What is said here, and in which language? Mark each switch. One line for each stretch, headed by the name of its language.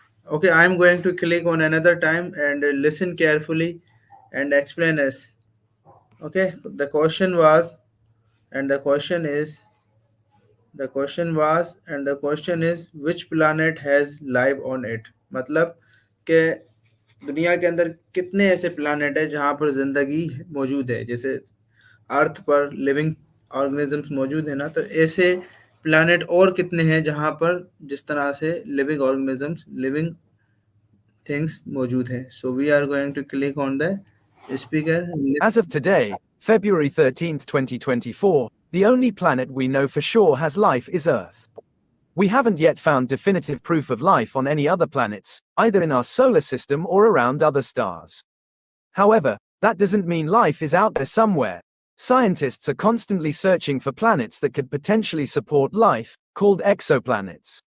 English: Okay, I'm going to click on another time and listen carefully and explain us. Okay, the question was, and the question is, the question is which planet has life on it?
Hindi: मतलब कि दुनिया के अंदर कितने ऐसे planet है जहाँ पर जिंदगी मौजूद है, जैसे अर्थ पर लिविंग ऑर्गेनिजम्स मौजूद है ना, तो ऐसे प्लानट और कितने हैं जहाँ पर जिस तरह से लिविंग ऑर्गेनिजम्स लिविंग थिंग्स मौजूद हैं.
English: So we are going to click on the speaker. As of today, February 13th, 2024, the only planet we know for sure has life is Earth. We haven't yet found definitive proof of life on any other planets, either in our solar system or around other stars. However, that doesn't mean life is out there somewhere. Scientists are constantly searching for planets that could potentially support life, called exoplanets.